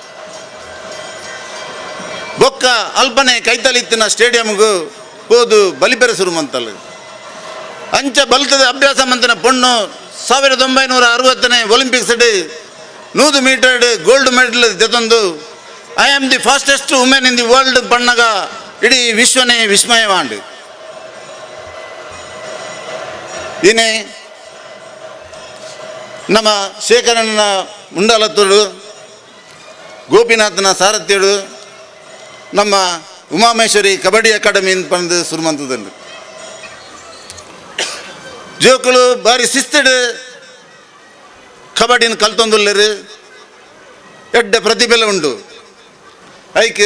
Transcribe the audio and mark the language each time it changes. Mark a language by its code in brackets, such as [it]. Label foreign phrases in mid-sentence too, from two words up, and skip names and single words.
[tcy] ಬೊಕ್ಕ ಅಲ್ಪನೆ ಕೈತಲಿತ್ತಿನ ಸ್ಟೇಡಿಯಂಗೂ ಹೋದು ಬಲಿಪೆರೆ ಸುರುಮಂತಲ್ ಅಂಚ ಬಲ್ತದ ಅಭ್ಯಾಸ ಮಂತನ ಪೊಣ್ಣು 1960ನೇ ಒಲಿಂಪಿಕ್ಸ್ 100 ಮೀಟರ್ [en] gold medal [tcy] ತೆತ್ತೊಂದು [en] I am the fastest women in the world [tcy] ಪಣ್ಣಗ ಇಡೀ ವಿಶ್ವನೇ ವಿಸ್ಮಯವಾಂಡು ಇನೇ ನಮ್ಮ ಶೇಖರನ ಮುಂಡಾಲತ್ತೋಡು ಗೋಪಿನಾಥನ ಸಾರಥ್ಯಡು ನಮ್ಮ ಉಮಾಮಹೇಶ್ವರಿ ಕಬಡ್ಡಿ ಅಕಾಡೆಮಿ ಪಂದು ಸುರುಮಂತದುಂಡು ಜೋಕುಲು ಬಾರಿ ಶಿಸ್ತಡು ಕಬಡ್ಡಿನ ಕಲ್ತೊಂದುಲ್ಲೆರು ಎಡ್ಡೆ ಪ್ರತಿಭೆ ಉಂಡು ಐಕ್